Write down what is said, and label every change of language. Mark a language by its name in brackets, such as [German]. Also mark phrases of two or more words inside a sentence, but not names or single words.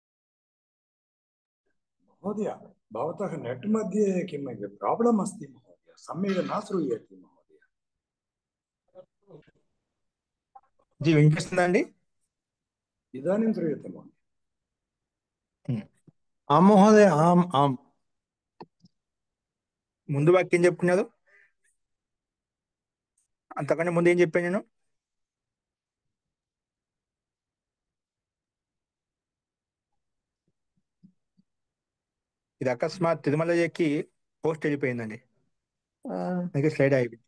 [Sanskrit] महोदय भवतः नेट् मध्ये किं प्राब्लम् अस्ति महोदय? सम्यक् न श्रूयते महोदय। [Telugu] ఇది వినిపిస్తుందండి? [Sanskrit] इदानीं श्रूयते महोदय। आम् महोदय, आम् आम्। [Telugu] ముందు వాక్యం చెప్పుకున్నారు, అంతకంటే ముందు ఏం చెప్పాను నేను? ఇది అకస్మాత్ తిరుమలకి పోస్ట్ వెళ్ళిపోయిందండి, అందుకే స్లైడ్ అయిపోయింది.